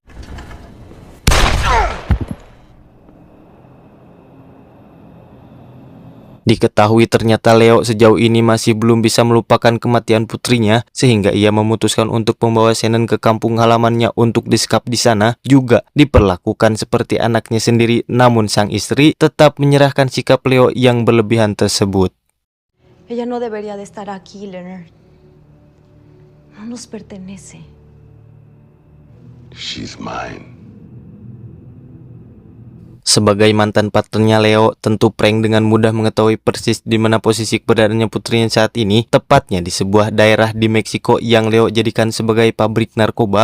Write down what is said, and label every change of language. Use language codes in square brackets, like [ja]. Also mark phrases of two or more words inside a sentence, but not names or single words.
[id] Diketahui ternyata Leo sejauh ini masih belum bisa melupakan kematian putrinya, sehingga ia memutuskan untuk membawa Shannon ke kampung halamannya untuk disekap di sana. Juga diperlakukan seperti anaknya sendiri, namun sang istri tetap menyerahkan sikap Leo yang berlebihan tersebut. [es] Ella no debería de estar aquí, Leonard. No nos pertenece. [en] She's mine. [id] Sebagai mantan partnernya Leo, tentu Frank dengan mudah mengetahui persis di mana posisi keberadaannya putrinya saat ini, tepatnya di sebuah daerah di Meksiko yang Leo jadikan sebagai pabrik narkoba.